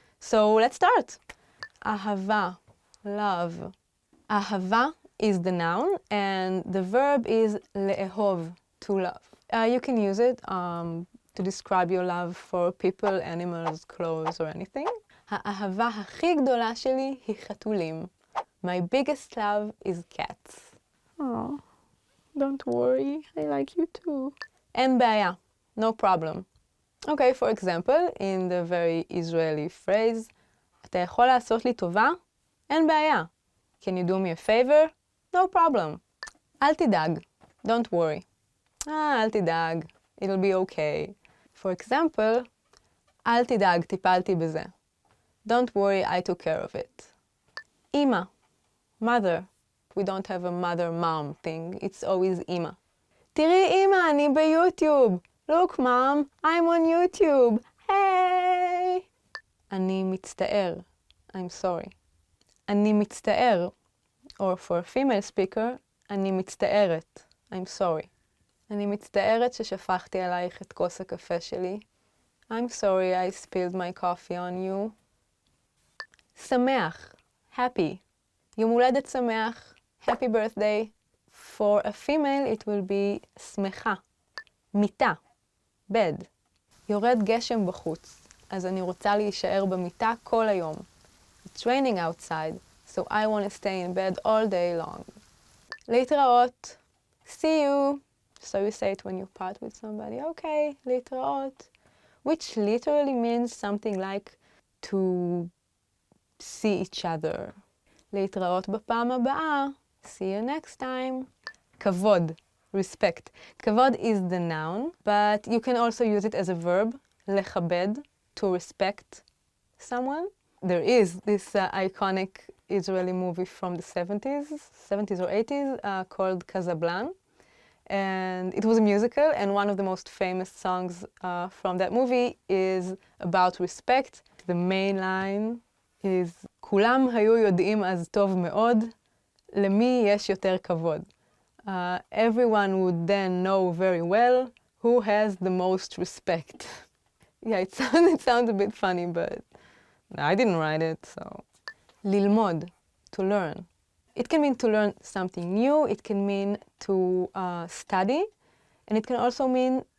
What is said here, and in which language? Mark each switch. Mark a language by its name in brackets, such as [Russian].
[English] So let's start. Ahava, love. Ahava is the noun, and the verb is le'ehov, to love. You can use it to describe your love for people, animals, clothes, or anything. [Hebrew] האהבה הכי גדולה שלי היא חתולים. [English] My biggest love is cats. Oh, don't worry, I like you too. אין בעיה, no problem. Okay, for example, in the very Israeli phrase, [Hebrew] אתה יכול לעשות לי טובה? אין בעיה. [English] Can you do me a favor? No problem. אל תדאג, don't worry. אל תדאג, it'll be okay. For example, [Hebrew] אל תדאג, טיפלתי בזה. [English] Don't worry, I took care of it. אמא, mother. We don't have a mother-mom thing. It's always אמא. [Hebrew] תראי אמא, אני ביוטיוב. [English] Look, mom, I'm on YouTube. Hey! אני מצטער. I'm sorry. [Hebrew] אני מצטער. [English] Or for a female speaker, אני מצטערת. I'm sorry. [Hebrew] אני מצטערת ששפכתי עלייך את כוס הקפה שלי. [English] I'm sorry I spilled my coffee on you. [Hebrew] שמח, happy. יום הולדת שמח, [English] happy birthday. For a female it will be שמחה. [Hebrew] מיטה, bed. יורד גשם בחוץ, אז אני רוצה להישאר במיטה כל היום. [English] It's raining outside, so I want to stay in bed all day long. להתראות, see you. So you say it when you part with somebody, okay, להתראות, which literally means something like to see each other. [Hebrew] להתראות בפעם הבאה, [English] see you next time. כבוד, respect. כבוד is the noun, but you can also use it as a verb, לכבד, to respect someone. There is this iconic Israeli movie from the 70s or 80s called Casablanca. And it was a musical, and one of the most famous songs from that movie is about respect. [Hebrew] The main line is כולם היו יודעים אז טוב מאוד, למי יש יותר כבוד. [English] Everyone would then know very well who has the most respect. Yeah, it sounds a bit funny, but I didn't write it, so. ללמוד, to learn. It can mean to learn something new, it can mean to study, and it can also mean